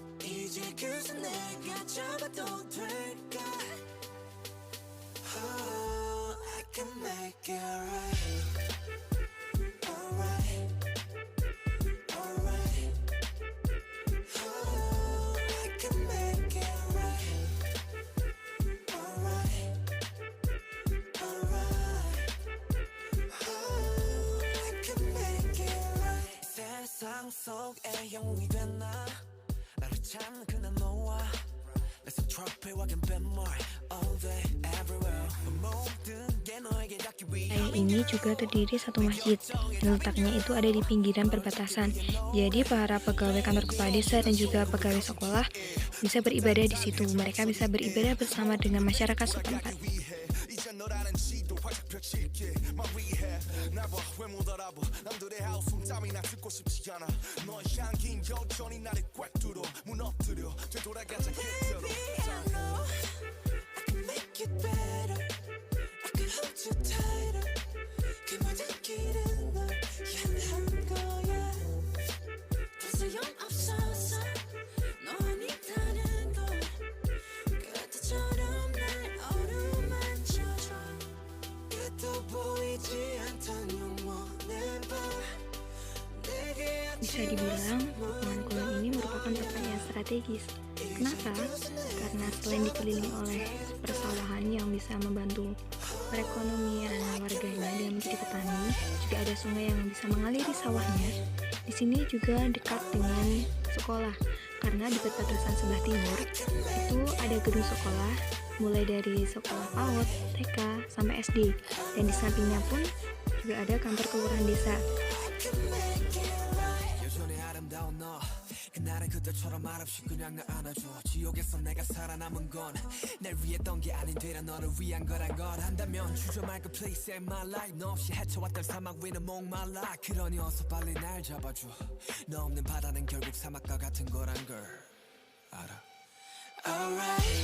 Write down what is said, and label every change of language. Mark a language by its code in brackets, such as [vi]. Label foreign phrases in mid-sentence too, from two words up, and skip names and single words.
[ko] 이제 그저 내가 잡아도 될까? [en] Oh, I can make it right. Alright, alright. Oh, I can make it right. Alright, alright. Oh, I can make it right. [ko] 세상 속에 영웅이 된 나. 나를 찾는 그날 너와 내 트로피와 갬벨물 [en] all day everywhere [ko] 모든 게 너에게 닿기 위해 [id] Wilayah ini juga terdiri satu masjid, dan letaknya itu ada di pinggiran perbatasan. Jadi para pegawai kantor kepala desa dan juga pegawai sekolah bisa beribadah di situ. Mereka bisa beribadah bersama dengan masyarakat setempat. [ko] 이제 너라는 시도 활짝 펼칠게 [en] My rehab [ko] 나봐 왜 못 알아봐 남들의 하우숨 땀이나 듣고 싶지 않아 너의 향긴 여전히 나를 꽉 뚫어 무너뜨려 되돌아가자 그대로 [en] I know I can make it better I can hold you tighter [ko] 그 모든 길은 널 향한 거야 더 소용없어서 너 아니다는 걸 그때처럼 날 어루만져줘 끝도 보이지 않던 영원의 밤 내게 [id] Bisa dibilang, pepohonan kulon ini merupakan tempat yang strategis. Kenapa? Karena selain dikelilingi oleh persawahan yang bisa membantu perekonomian warganya dengan menjadi petani, juga ada sungai yang bisa mengaliri sawahnya. Di sini juga dekat dengan sekolah, karena di perbatasan sebelah timur itu ada gedung sekolah, mulai dari sekolah PAUD, TK, sampai SD, dan di sampingnya pun juga ada kantor kelurahan desa. [ko] 여전히 아름다운 너 그날은 그때처럼 말없이 그냥 나 안아줘 지옥에서 내가 살아남은 건 날 위했던 게 아닌 되려 너를 위한 거란 걸 한다면 주저 말고 [en] please save my life [ko] 너 없이 헤쳐왔던 사막 위는 목말라 그러니 어서 빨리 날 잡아줘 너 없는 바다는 결국 사막과 같은 거란 걸 알아 Alright